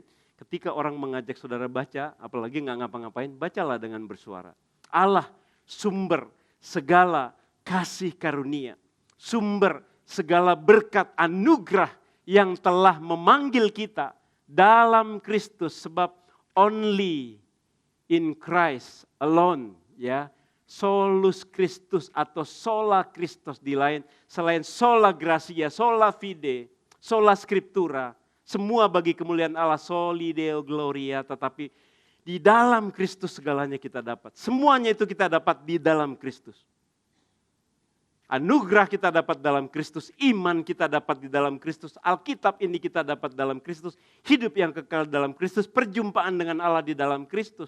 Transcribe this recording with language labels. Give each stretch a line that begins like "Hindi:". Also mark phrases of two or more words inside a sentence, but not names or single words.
Indonesian: Ketika orang mengajak saudara baca, apalagi nggak ngapa-ngapain, bacalah dengan bersuara. Allah sumber segala kasih karunia, sumber segala berkat anugerah yang telah memanggil kita dalam Kristus, sebab
English: only in Christ alone,
Indonesian: ya,
Latin: solus Christus
Indonesian: atau
Latin: sola Christus
Indonesian: di lain selain
Latin: sola gratia, sola fide, sola scriptura,
Indonesian: semua bagi kemuliaan Allah,
Latin: soli deo gloria,
Indonesian: tetapi di dalam Kristus segalanya kita dapat. Semuanya itu kita dapat di dalam Kristus. Anugerah kita dapat dalam Kristus, iman kita dapat di dalam Kristus, Alkitab ini kita dapat dalam Kristus, hidup yang kekal dalam Kristus, perjumpaan dengan Allah di dalam Kristus.